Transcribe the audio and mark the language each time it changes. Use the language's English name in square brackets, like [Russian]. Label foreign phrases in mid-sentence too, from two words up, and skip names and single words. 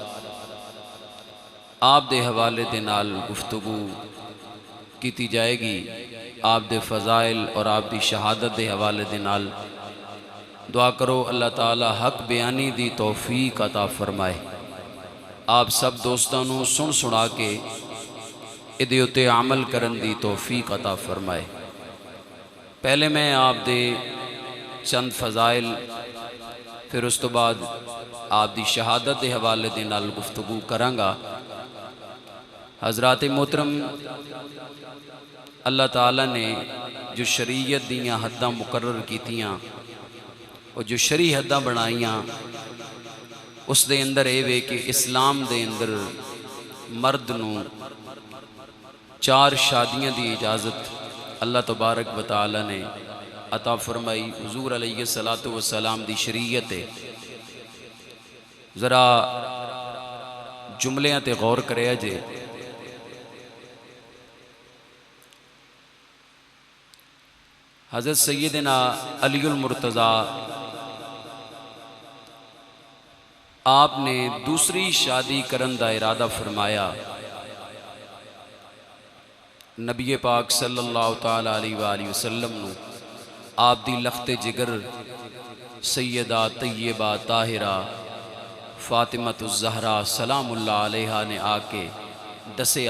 [Punjabi] آپ دے حوالے دے نال گفتگو کیتی جائے گی، آپ دے فضائل اور آپ دی شہادت دے حوالے دے نال۔ دعا کرو اللہ تعالی حق بیانی دی توفیق عطا فرمائے۔ آپ سب دوستانوں سن سنا کے ادھے اتے عمل کرن دی توفیق عطا فرمائے۔ پہلے میں آپ دے چند فضائل، پھر اس تو بعد آپ دی شہادت دے حوالے دے نال گفتگو کرانگا۔ حضرات محترم، اللہ تعالیٰ نے جو شریعت دیاں حداں مقرر کیتیاں اور جو شرعی حداں بنائیاں اس دے اندر اے وے کہ اسلام دے اندر مرد نو 4 شادیاں دی اجازت اللہ تبارک و تعالی نے عطا فرمائی، حضور علیہ الصلوۃ والسلام دی شریعت ہے۔ ذرا جملیاں تے غور کریا جے۔ حضرت سیدنا علی المرتضیٰ آپ نے دوسری شادی کرن دا ارادہ فرمایا۔ نبی پاک صلی اللہ تعالی علیہ وآلہ وسلم نو آپ دی لخت جگر سیدہ طیبہ طاہرہ فاطمۃ الزہرا سلام اللہ علیہا نے آ کے دسیا۔